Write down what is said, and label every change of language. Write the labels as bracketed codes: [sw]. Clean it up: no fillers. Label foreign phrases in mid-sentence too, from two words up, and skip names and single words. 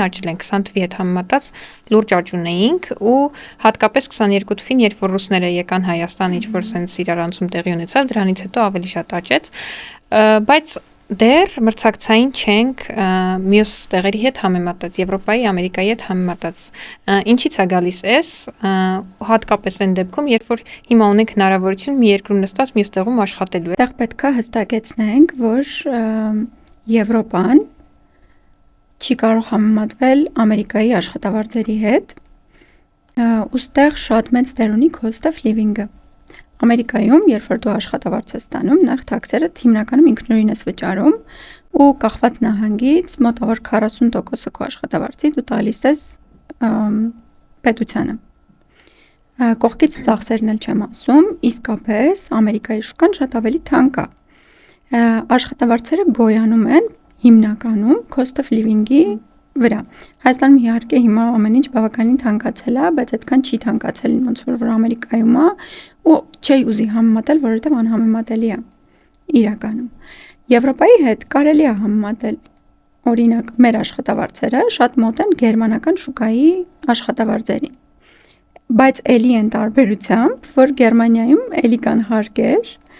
[hy] աճել են 20 թվի հետ համեմատած լուրջ աճ ունեինք ու հատկապես 22 թվին, երբ որ ռուսները եկան Հայաստան, ինչ որ sense իրարանցում տեղի ունեցավ, դրանից հետո ավելի շատ աճեց, բայց դեռ մրցակցային չենք մյուս տեղերի հետ համեմատած, Եվրոպայի, Ամերիկայի հետ համեմատած։ Ինչից է գալիս էս, հատկապես այն դեպքում, երբ որ հիմա ունենք հնարավորություն մի երկրում նստած մյուս տեղում աշխատելու։ Այդտեղ պետք է հստակեցնենք, որ Եվրոպան չի կարող համեմատվել Ամերիկայի աշխատավարձերի հետ, ուստեղ շատ մեծ դեր ունի [en] cost of living- [hy] ը։ Ամերիկայում, երբ որ դու աշխատավարձ ես ստանում, նախ թաքսերը հիմնականում ինքնուրույն ես վճարում ու կախված նահանգից մոտավոր 40%-ը քո աշխատավարձի դու տալիս ես պետությանը։ Կողքից ծախսերն էլ չեմ ասում, իսկապես Ամերիկայի շուկան շատ ավելի թանկ է։ Աշխատավարձերը գոյանում են հիմնականում [en] cost of living- [hy] ի վրա։ Հայաստանում իհարկե հիմա ամեն ինչ բավականին թանկացել է, բայց այդքան չի թանկացել ոնց որ Ամերիկայում է ու չի ուզի համեմատել, որովհետև անհամեմատելի է իրականում։ Եվրոպայի հետ կարելի է համեմատել։ Օրինակ, մեր աշխատավարձերը շատ մոտ են գերմանական շուկայի աշխատավարձերին։ Բայց էլի են տարբերությամբ, որ Գերմանիայում էլի կան հարկեր,